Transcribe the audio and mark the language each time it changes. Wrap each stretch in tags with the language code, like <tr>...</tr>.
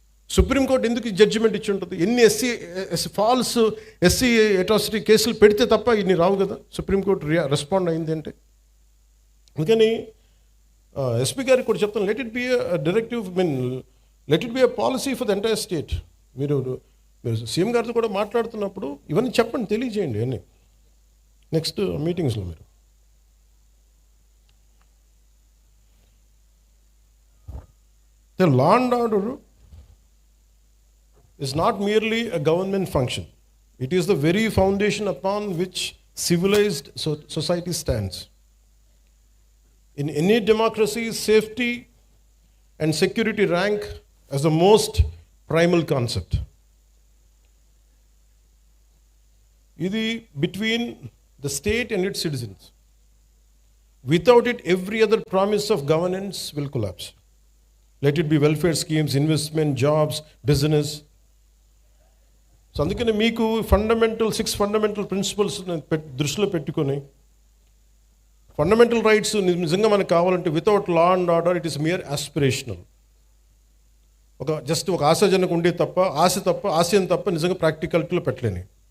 <te>Supreme court ఎందుకు judgement ఇచ్చి ఉంటుంది? ఎన్ని ఫాల్స్ ఎస్సీ అట్రాసిటీ కేసులు పెడితే తప్ప ఇన్ని రావు కదా. సుప్రీంకోర్టు రెస్పాండ్ అయింది అంటే అందుకని ఎస్పీ గారికి కూడా చెప్తాను,</te> <en>Let it be directive let it be policy for the entire state.</en> <te>మీరు సీఎం గారితో కూడా మాట్లాడుతున్నప్పుడు ఇవన్నీ చెప్పండి, తెలియజేయండి అన్నీ నెక్స్ట్ మీటింగ్స్లో. మీరు</te> <en>the law and order is not merely a government function. It is the very foundation upon which civilized society stands. In any democracy, safety and security rank as the most primal concept.</en> <te>Idi</te> <en>between the state and its citizens. Without it, every other promise of governance will collapse. Let it be welfare schemes, investment, jobs, business.</en> <te>So అందుకని మీకు 6 fundamental principles దృష్టిలో పెట్టుకొని, fundamental rights నిజంగా మనకు కావాలంటే</te> <en>Without law and order it is mere aspirational.</en> <te>ఒక ఆశాజనకు ఉండే తప్ప, ఆశయం తప్ప నిజంగా ప్రాక్టికాలిటీలో పెట్టలేని.</te>